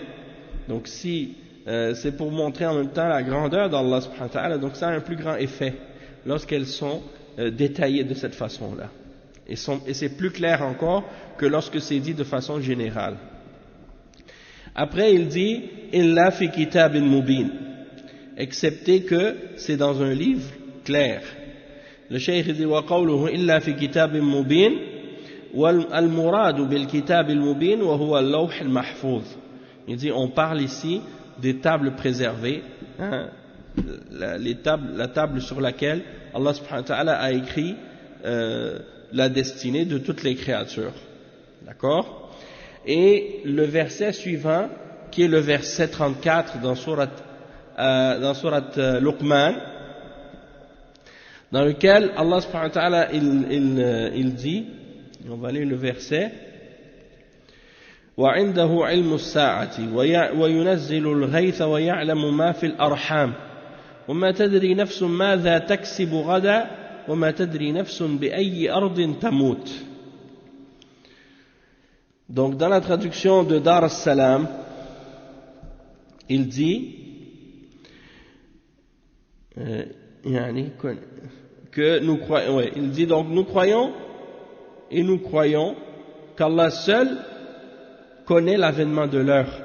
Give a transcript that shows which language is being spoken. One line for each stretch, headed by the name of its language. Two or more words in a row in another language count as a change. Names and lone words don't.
French: Donc si c'est pour montrer en même temps la grandeur d'Allah
Arabic: سبحانه وتعالى,
French: donc ça a un plus grand effet lorsqu'elles sont détaillées de cette façon-là. Et c'est plus clair encore que lorsque c'est dit de façon générale. Après il dit
Arabic: إلا في كتاب مبين,
French: excepté que c'est dans un livre clair. Le cheikh dit
Arabic: وقوله إلا في كتاب مبين والمراد بالكتاب المبين وهو اللوح المحفوظ.
French: Il dit on parle ici des tables préservées, la table sur laquelle Allah
Arabic: سبحانه وتعالى
French: a écrit la destinée de toutes les créatures. D'accord? Et le verset suivant, qui est le verset 34 dans sourate Luqman, dans lequel Allah
Arabic: سبحانه وتعالى
French: il dit, on va lire le verset,
Arabic: وعنده علم الساعة وينزل الغيث ويعلم ما في الأرحام وما تدري نفس ماذا تكسب غدا وما تدري نفس بأي أرض تموت.
French: Donc dans la traduction de Dar as-Salam, il dit que nous croyons, il dit donc nous croyons qu'Allah seul connaît l'avènement de l'heure.